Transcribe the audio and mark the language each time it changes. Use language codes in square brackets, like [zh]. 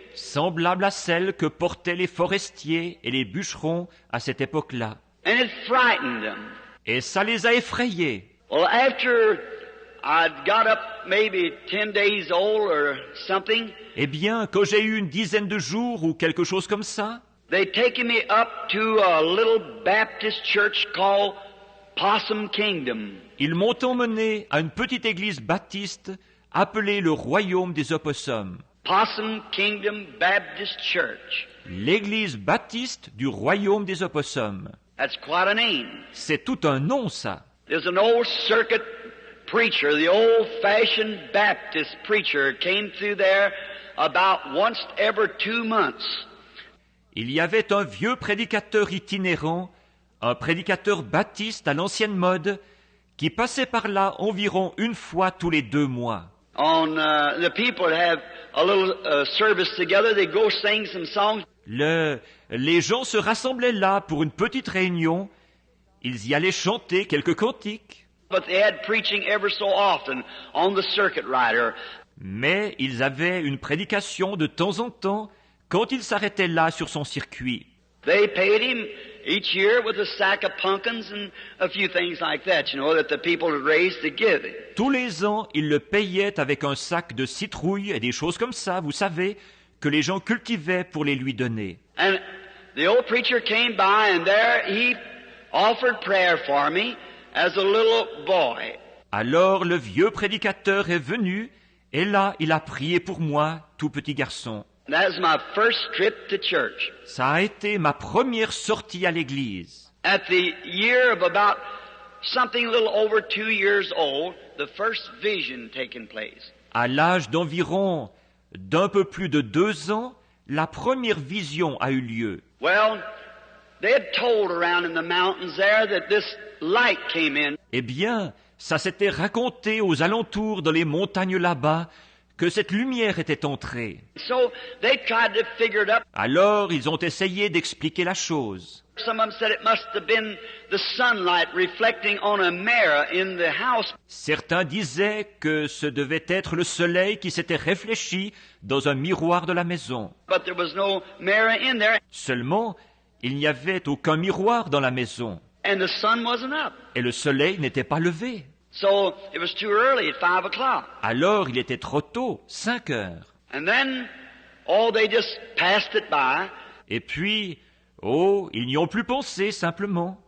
[fr] semblable à celle que portaient les forestiers et les bûcherons à cette époque-là. [en] And it frightened them. [fr] Et ça les a effrayés. [en] Well, after I'd got up maybe 10 days old or something, [fr] Eh bien, quand j'ai eu une dizaine de jours ou quelque chose comme ça, [en] they'd taken me up to a little Baptist church called Possum Kingdom. [fr] ils m'ont emmené à une petite église baptiste appelée le Royaume des Opossums. [en] Possum Kingdom Baptist Church. [fr] L'église baptiste du Royaume des Opossums. [en] That's quite a name. [fr] C'est tout un nom, ça. [en] There's an old circuit preacher, the old-fashioned Baptist preacher, came through there about once every 2 months. [fr] Il y avait un vieux prédicateur itinérant, un prédicateur baptiste à l'ancienne mode, qui passait par là environ une fois tous les 2 mois. [en] The people would have a little service together. They'd go sing some songs. [fr] Les gens se rassemblaient là pour une petite réunion. Ils y allaient chanter quelques cantiques. [en] But they had preaching ever so often on the circuit rider. [fr] Mais ils avaient une prédication de temps en temps quand ils s'arrêtaient là sur son circuit. [en] They paid him each year with a sack of pumpkins and a few things like that, that the people had raised to give him. [fr] Tous les ans, ils le payaient avec un sac de citrouilles et des choses comme ça, vous savez, que les gens cultivaient pour les lui donner. [en] And the old preacher came by, and there he offered prayer for me as a little boy. [fr] Alors le vieux prédicateur est venu, et là il a prié pour moi, tout petit garçon. [en] That was my first trip to church. [fr] Ça a été ma première sortie à l'église. [en] At the year of about something a little over 2 years old, the first vision taken place. [fr] À l'âge d'environ d'un peu plus de 2 ans, la première vision a eu lieu. [en] Well, they had told around in the mountains there that this light came in. [fr] Eh bien, ça s'était raconté aux alentours dans les montagnes là-bas que cette lumière était entrée. [en] So they tried to figure it up. [fr] Alors, ils ont essayé d'expliquer la chose. [en] Some of them said it must have been the sunlight reflecting on a mirror in the house. [fr] Certains disaient que ce devait être le soleil qui s'était réfléchi dans un miroir de la maison. [en] But there was no mirror in there, [fr] Seulement, il n'y avait aucun miroir dans la maison, [en] and the sun wasn't up. [fr] et le soleil n'était pas levé. [en] So it was too early at 5 o'clock. [fr] Alors, il était trop tôt, 5 heures. [en] And then, oh, they just passed it by. [fr] Et puis, oh, ils n'y ont plus pensé simplement.